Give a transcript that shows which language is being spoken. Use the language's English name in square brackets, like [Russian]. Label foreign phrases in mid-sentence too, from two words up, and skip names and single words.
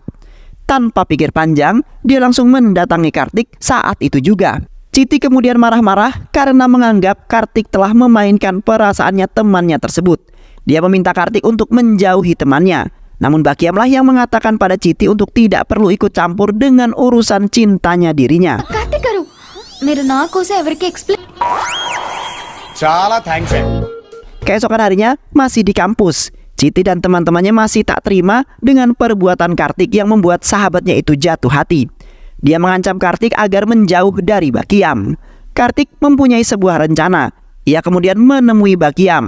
[Indonesian] Tanpa pikir panjang, dia langsung mendatangi Kartik saat itu juga. Chiti kemudian marah-marah karena menganggap Kartik telah memainkan perasaannya temannya tersebut. Dia meminta Kartik untuk menjauhi temannya. Namun Bakiamlah yang mengatakan pada Chiti untuk tidak perlu ikut campur dengan urusan cintanya dirinya. [Telugu] Kartik garu, మీరు నా కోసం ఎవరికి ఎక్స్ప్లెయిన్ చాలా థ్యాంక్స్. [Indonesian] Keesokan harinya masih di kampus, Chiti dan teman-temannya masih tak terima dengan perbuatan Kartik yang membuat sahabatnya itu jatuh hati. Dia mengancam Kartik agar menjauh dari Bakiam. Kartik mempunyai sebuah rencana. Ia kemudian menemui Bakiam.